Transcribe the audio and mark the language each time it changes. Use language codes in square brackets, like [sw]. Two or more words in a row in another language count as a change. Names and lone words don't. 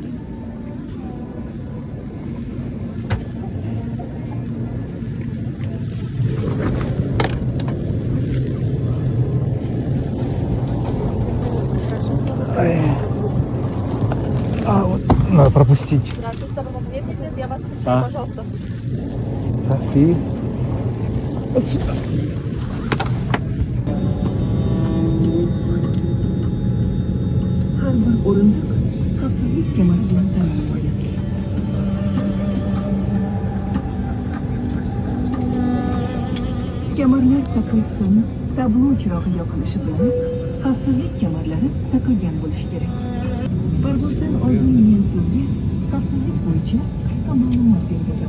[ru] Вот, надо пропустить. Нет, я вас слушаю, А? пожалуйста. Так, и... Вот сюда. [uz] Her bir orunduk xavfsizlik kemeri bilan ta'minlangan. Kemerlar taqilsin, tablo chirog'i yoqilishi bilan xavfsizlik kemerlari taqilgan bo'lishi kerak. Parvozdan oldin men sizga xavfsizlik bo'yicha qisqa ma'lumot berdim.